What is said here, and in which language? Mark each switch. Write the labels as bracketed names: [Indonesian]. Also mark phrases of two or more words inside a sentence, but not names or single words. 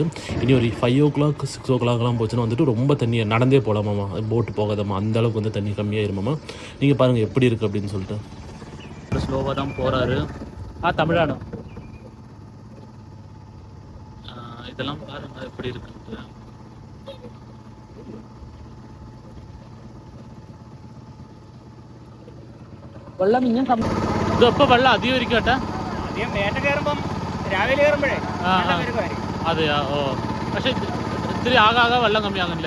[Tamil] இனி ஒரு 5 o'clock 6 o'clockலாம் போச்சுன்னா வந்துட்டு ரொம்ப தண்ணி நடந்தே போகலாமாம்மா, போட்டு போகாதாம்மா, அந்தளவுக்கு வந்து தண்ணி கம்மியாயிருமாம்மா. நீங்கள் பாருங்கள் எப்படி இருக்குது அப்படின்னு சொல்லிட்டு. ஸ்லோவாக தான் போகிறாரு. தமிழானு இதெல்லாம் பாருங்கள் எப்படி இருக்குது. [Malayalam] വെള്ളം ഇനിയും ഇപ്പൊ വെള്ളം അധികം ഇരിക്കട്ടെ. രാവിലെ അതെയാ? ഓ, പക്ഷെ ഇത്തിരി ആകാതെ വെള്ളം കമ്മിയാകുന്നില്ലേ?